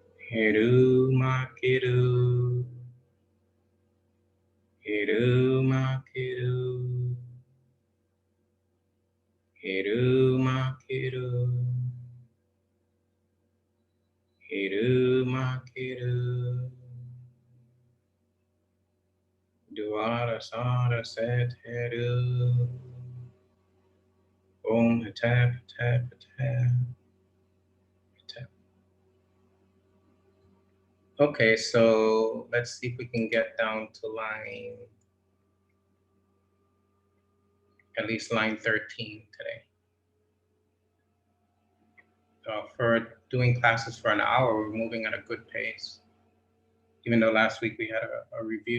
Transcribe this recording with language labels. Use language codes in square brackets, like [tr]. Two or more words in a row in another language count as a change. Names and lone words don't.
[en] Heru Makiru, Heru Makiru, Heru Makiru, Heru Makiru, Duara Sara Set Heru, Om Tap Tap Tap. Okay, so let's see if we can get down to line, at least line 13 today. For doing classes for an hour, we're moving at a good pace, even though last week we had a review.